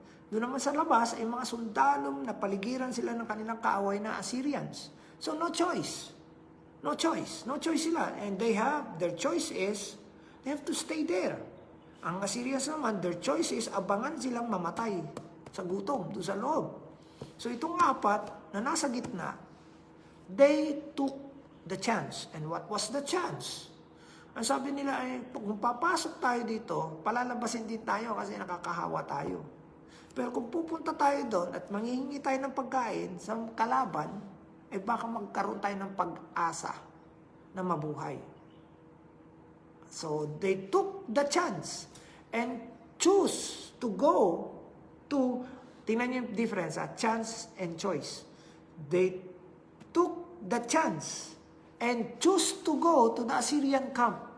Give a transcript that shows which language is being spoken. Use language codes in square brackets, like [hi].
[tl] Doon naman sa labas, ay mga sundalong na paligiran sila ng kanilang kaaway na Assyrians. [en] So no choice. No choice sila. And their choice is, they have to stay there. [tl] Ang Assyrians naman, [en] their choice is, [tl] abangan silang mamatay sa gutom, doon sa loob. So itong 4 na nasa gitna, [en] they took the chance. And what was the chance? [tl] Ang sabi nila ay, kung papasok tayo dito, palalabasin din tayo kasi nakakahawa tayo. Pero kung pupunta tayo doon at manghihingi tayo ng pagkain sa kalaban, baka magkaroon tayo ng pag-asa na mabuhay. [en] So they took the chance and choose to go to, [tl] tingnan niyo yung difference, [en] chance and choice. They took the chance and choose to go to the Assyrian camp.